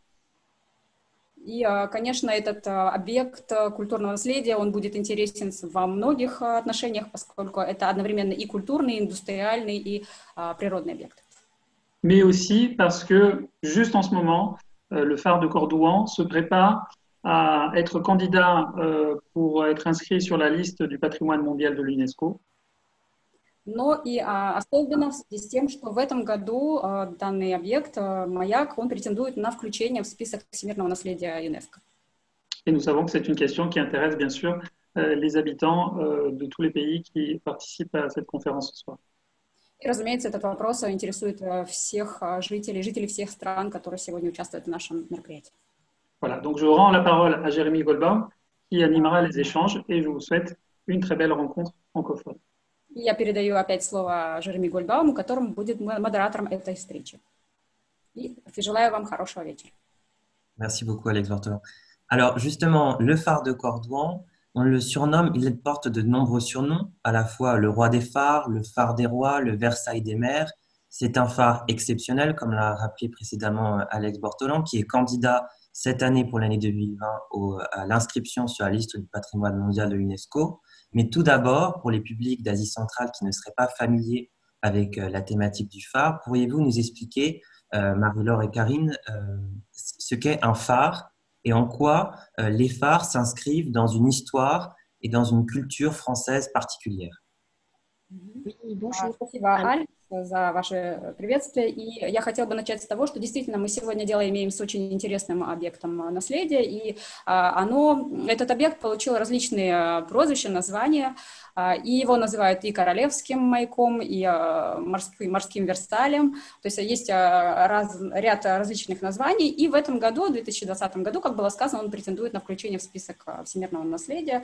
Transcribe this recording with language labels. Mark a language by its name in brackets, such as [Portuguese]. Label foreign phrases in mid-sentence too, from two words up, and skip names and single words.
[Russian] И, конечно, этот объект культурного наследия, он будет интересен во многих отношениях, поскольку это одновременно и культурный, и индустриальный, и природный объект. [French] Mais aussi parce que, juste en ce moment, le phare de Courdouan se prépare à être candidat pour être inscrit sur la liste du patrimoine mondial de l'UNESCO. [Russian] Но и особенно в связи с тем, что в этом году данный объект, маяк, он претендует на включение в список всемирного наследия ЮНЕСКО. [French] Et nous savons que c'est une question qui intéresse bien sûr les habitants de tous les pays qui participent à cette conférence ce soir. [Russian] И, разумеется, этот вопрос интересует всех жителей всех стран, которые сегодня участвуют в нашем мероприятии. [French] Voilà, donc je rends la parole à Jérémy Goldbaum qui animera les échanges et je vous souhaite une très belle rencontre francophone. [Russian] Я передаю опять слово Жереми Гольбауму, которым будет модератором этой встречи. И желаю вам хорошего вечера. [French] Merci beaucoup, Alex Barthelon. Alors, justement, le phare de Cordouan, on le surnomme, il porte de nombreux surnoms, à la fois le roi des phares, le phare des rois, le Versailles des mers. C'est un phare exceptionnel, comme l'a rappelé précédemment Alex Barthelon, qui est candidat cette année pour l'année 2020 à l'inscription sur la liste du patrimoine mondial de l'UNESCO. Mais tout d'abord, pour les publics d'Asie centrale qui ne seraient pas familiers avec la thématique du phare, pourriez-vous nous expliquer, Marie-Laure et Karine, ce qu'est un phare et en quoi les phares s'inscrivent dans une histoire et dans une culture française particulière? Oui, bonjour. [Russian] Спасибо, Алекс. за ваше приветствие. И я хотела бы начать с того, что действительно мы сегодня дело имеем с очень интересным объектом наследия, и этот объект получил различные прозвища, названия, и его называют и королевским маяком, и морским Версалем, то есть есть ряд различных названий, и в этом году, в 2020 году, как было сказано, он претендует на включение в список всемирного наследия.